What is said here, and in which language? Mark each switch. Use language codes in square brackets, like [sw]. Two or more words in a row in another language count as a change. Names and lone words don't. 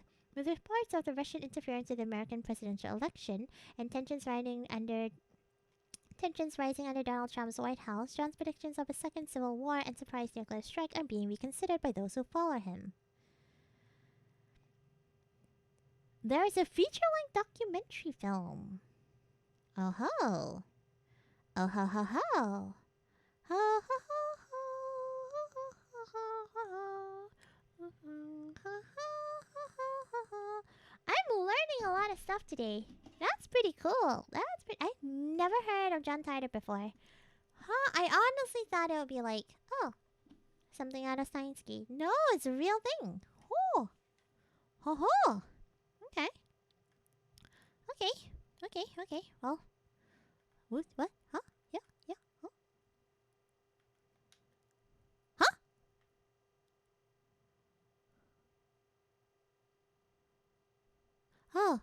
[en] With reports of the Russian interference in the American presidential election and tensions rising under Donald Trump's White House, John's predictions of a second civil war and surprise nuclear strike are being reconsidered by those who follow him. There is a feature-length documentary film. Oh ho! Oh ho ho ho! Ho ho ho ho! I'm learning a lot of stuff today. That's pretty cool. I've never heard of John Titor before. Huh? I honestly thought it would be like, oh, something out of Stein's. No, it's a real thing. Oh. Ho ho. Okay. Okay. Well. What? Huh? Yeah. Huh? Huh? Oh.